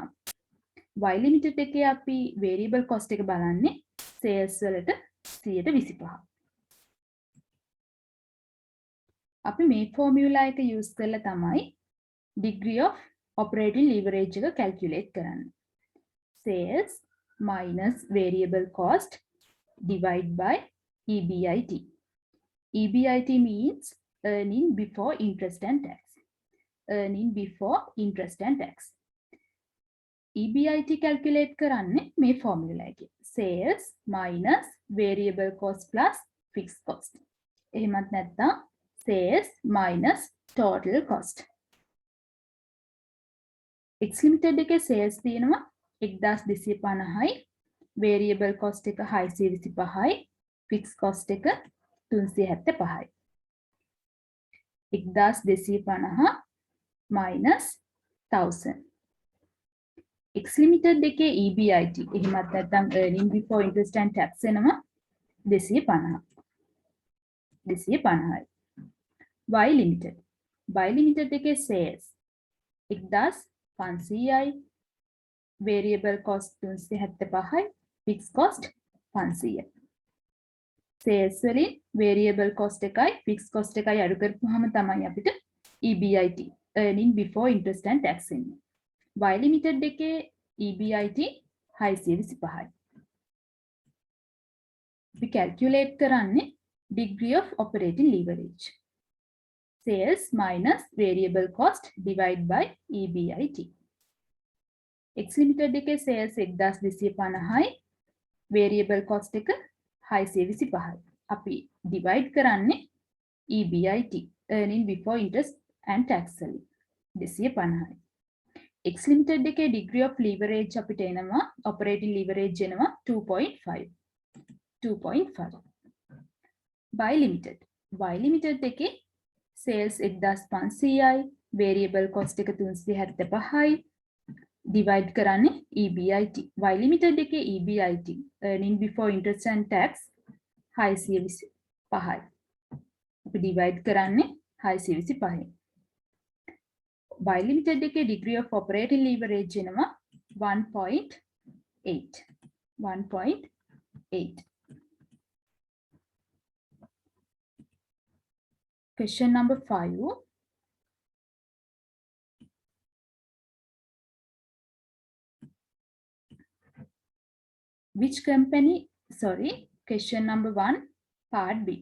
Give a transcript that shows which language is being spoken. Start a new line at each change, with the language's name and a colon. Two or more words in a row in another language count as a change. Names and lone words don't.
Sinhala: Y Limited එකේ අපි
English: variable cost
Sinhala: එක බලන්නේ sales වලට 125ක්. අපි මේ formula එක use කරලා තමයි
English: degree of operating leverage
Sinhala: එක calculate කරන්නේ.
English: Sales minus variable cost divided by EBIT. EBIT means earning before interest and tax. Earning before interest and tax.
Sinhala: EBIT calculate කරන්නේ මේ formula එකේ.
English: Sales minus variable cost plus fixed cost.
Sinhala: එහෙමත් නැත්නම්
English: sales minus total cost.
Sinhala: X Limited එකේ sales තියෙනවා 1250යි,
English: variable cost
Sinhala: එක 625යි,
English: fixed cost
Sinhala: එක 375යි.
English: 1250 minus 1000.
Sinhala: X Limited එකේ EBIT එහෙමත් නැත්නම්
English: earning before interest and tax
Sinhala: එනවා 250. 250යි. Y Limited එකේ sales 1500යි, variable cost 375යි,
English: fixed cost
Sinhala: 500. sales වලින්
English: variable cost
Sinhala: එකයි
English: fixed cost
Sinhala: එකයි අඩු කරපුවාම තමයි අපිට
English: EBIT earning before interest and tax
Sinhala: එන්නේ. Y limited එකේ EBIT 625යි. අපි calculate කරන්නේ
English: degree of operating leverage. Sales minus variable cost divided by EBIT.
Sinhala: X limited එකේ sales 1250යි
English: variable cost
Sinhala: එක 625යි. අපි divide කරන්නේ
English: EBIT earning before interest and tax
Sinhala: වලින් 250යි. X limited එකේ
English: degree of leverage
Sinhala: අපිට එනවා
English: operating leverage
Sinhala: එනවා 2.5. 2.5. Y limited එකේ sales 1500යි
English: variable cost
Sinhala: එක 375යි divide කරන්නේ EBIT. Y limited එකේ
English: EBIT earning before interest and tax
Sinhala: 625යි. අපි divide කරන්නේ 625යි. Y limited එකේ
English: degree of operating leverage
Sinhala: එනවා 1.8.
English: 1.8. Question number 5. Question number 1, part B.